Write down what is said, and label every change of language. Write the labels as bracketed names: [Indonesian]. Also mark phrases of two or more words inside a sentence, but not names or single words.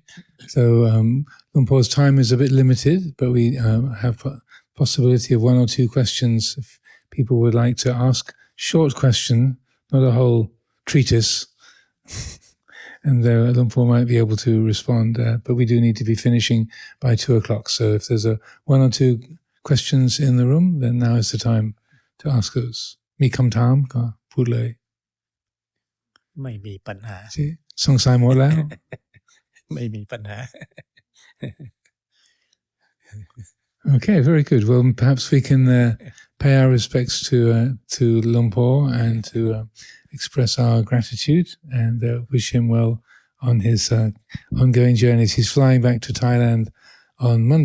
[English] So Luang Por's time is a bit limited, but we have a possibility of 1 or 2 questions if people would like to ask. Short question, not a whole treatise. And Luang Por might be able to respond, but we do need to be finishing by 2 o'clock. So if there's 1 or 2 questions in the room, then now is the time to ask those. [Thai] มีคำถามก็พูดเลย. ไม่มีปัญหา สงสัยหมดแล้ว ไม่มีปัญหา [English] Okay, very good. Well, perhaps we can pay our respects to Luang Por and to express our gratitude and wish him well on his ongoing journeys. He's flying back to Thailand on Monday.